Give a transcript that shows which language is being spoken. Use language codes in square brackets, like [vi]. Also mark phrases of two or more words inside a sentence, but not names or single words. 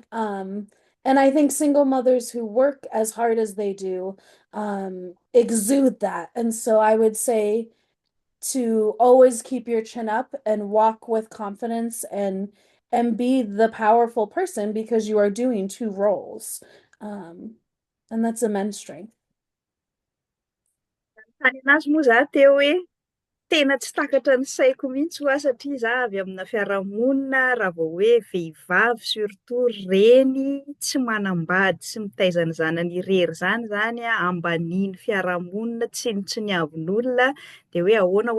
[en] And I think single mothers who work as hard as they do exude that. And so I would say to always keep your chin up and walk with confidence and be the powerful person because you are doing two roles. And that's immense strength. [mg] Tany anazy moa za teo hoe tena tsy takatra ny saiko mihitsy ho aho satria za avy amina fiarahamonina raha vao hoe vehivavy surtout reny tsy manambady sy mitaiza ny zanany irery zany ambanin'ny fiarahamonina tsy nitsiniavon'olona de hoe ahoana ho